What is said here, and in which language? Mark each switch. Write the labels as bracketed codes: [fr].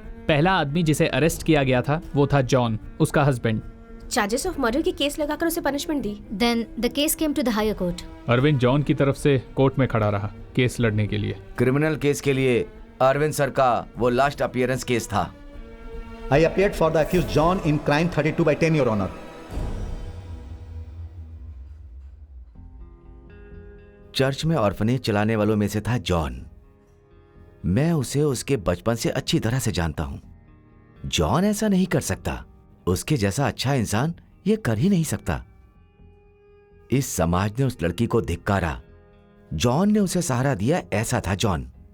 [hi] पहला आदमी जिसे अरेस्ट किया गया था वो था जॉन, उसका हस्बैंड। चार्जेस ऑफ मर्डर की केस लगाकर उसे punishment the. [en] Then the case came to the higher court. [hi] Arvind John की तरफ से कोर्ट में खड़ा रहा केस लड़ने के लिए। क्रिमिनल केस के लिए अरविंद सर का वो लास्ट अपीयरेंस केस था। [en] I appeared for the accused John in crime 32/10, Your Honor. [hi] Church में ऑर्फनेज चलाने वालों में से था जॉन। मैं उसे उसके बचपन से अच्छी तरह से जानता हूं। जॉन ऐसा नहीं कर सकता। उसके जैसा अच्छा इंसान ये कर ही नहीं सकता। इस समाज ने उस लड़की को धिक्कारा। जॉन ने उसे सहारा दिया, ऐसा था जॉन।